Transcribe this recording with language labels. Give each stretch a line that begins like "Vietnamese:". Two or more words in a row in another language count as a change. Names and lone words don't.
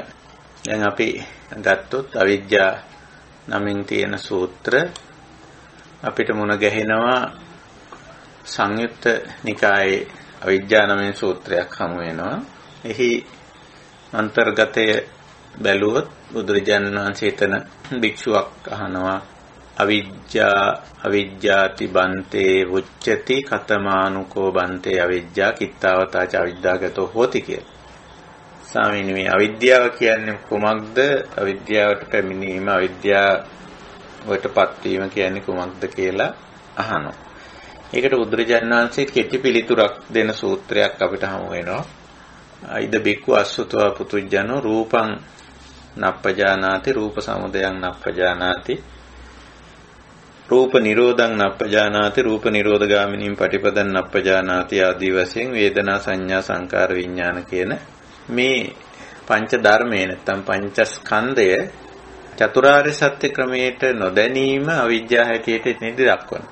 Sinhala: දැන් අපි ගත්තොත් අවිජ්ජා 9න් තියෙන සූත්‍ර අපිට මුණ ගැහෙනවා සංයුත්ත නිකායේ අවිජ්ජා 9 සූත්‍රයක් හමු වෙනවා. එහි අන්තර්ගතය බැලුවොත් බුදුරජාණන් වහන්සේ එතන භික්ෂුවක් අහනවා
Pali: අවිජ්ජාති බන්තේ උච්චති කතමානුකෝ බන්තේ අවිජ්ජා කිත්තාවතාච අවිද්‍යාගතෝ හෝති
Sinhala: කියලා. ස්වාමීනි මේ අවිද්‍යාව කියන්නේ කුමක්ද? අවිද්‍යාවට පැමිණීම අවිද්‍යාවටපත් වීම කියන්නේ කුමක්ද කියලා අහනවා. ඒකට බුදුරජාණන් වහන්සේ කෙටි පිළිතුරක් දෙන සූත්‍රයක් අපිට හමු වෙනවා.
Pali: අයිද බික්ඛු අස්සුතවා පුතුජනෝ රූපං නප්පජානාති රූප සමුදයං නප්පජානාති රූප නිරෝධං නප්පජානාති රූප නිරෝධගාමිනීම් පටිපදං නප්පජානාති
Sinhala: ආදී වශයෙන් වේදනා සංඥා සංකාර විඥාන කියන මේ පංච ධර්මයේ නැත්නම් පංචස්කන්ධය චතුරාර්ය සත්‍ය ක්‍රමයට නොදැනීම අවිජ්ජා හැටියට ඉදිරි දක්වනවා.